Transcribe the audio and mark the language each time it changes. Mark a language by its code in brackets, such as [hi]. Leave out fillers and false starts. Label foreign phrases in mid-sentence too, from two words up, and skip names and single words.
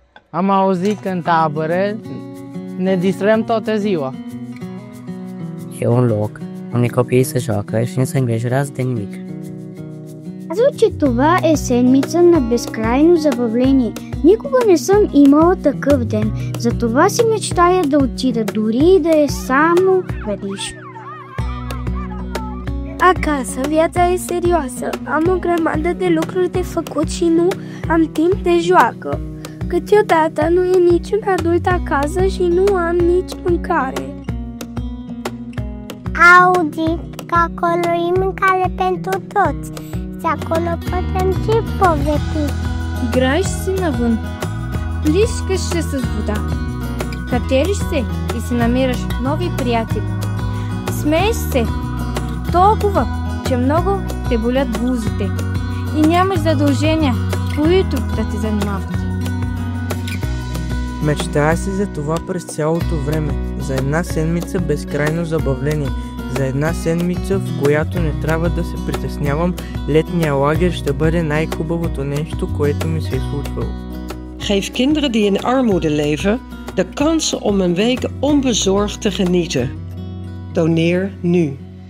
[ro] Am auzit că în tabără ne distrăm toată ziua. E un loc unde copiii se joacă și nu se îngrijorează de nimic. [bg] Казват, че това е седмица на безкрайно забавление. Никога не съм имала такъв ден. Затова си мечтая да отида, дори и да е само веднъж. [ro] Acasă, viața e serioasă. Am o grămadă de lucruri de făcut și nu am timp de joacă. Câteodată nu e niciun adult acasă și nu am nici mâncare. Auzit că acolo e mâncare pentru toți și acolo putem și povesti. [bg] Играеш си навън, плишкаш се с вода, катериш се и си намираш нови приятели. Смееш се толкова, че много те болят гузите и нямаш задължения, които да те занимават. Мечтая си за това през цялото време, за една седмица безкрайно забавление, за една седмица, в която не трябва да се притеснявам, летния лагер ще бъде най-хубавото нещо, което ми се е случвало. [nl] Geef kinderen die in armoede leven de kans om een week onbezorgd te genieten. Doneer nu.